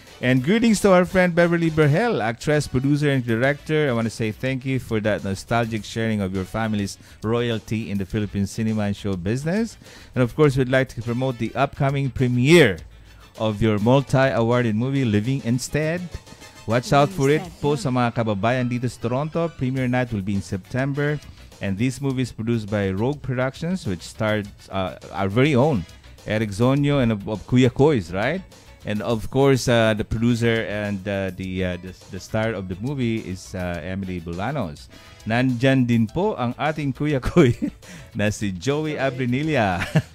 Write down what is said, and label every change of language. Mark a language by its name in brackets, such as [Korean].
[English] And greetings to our friend Beverly Berhel, actress, producer, and director. I want to say thank you for that nostalgic sharing of your family's royalty in the Philippine cinema and show business. And of course, we'd like to promote the upcoming premiere of your multi-awarded movie, Living Instead. Watch out for it [Filipino] po sa mga kababayan dito sa Toronto. [English] Premiere night will be in September. And this movie is produced by Rogue Productions, which stars our very own Eric Zonyo and of Kuya Kois, right? And of course, the producer and the star of the movie is Emily Bolanos. [Filipino] Nandyan din po ang ating Kuya Koy na si Joey Abrinilla.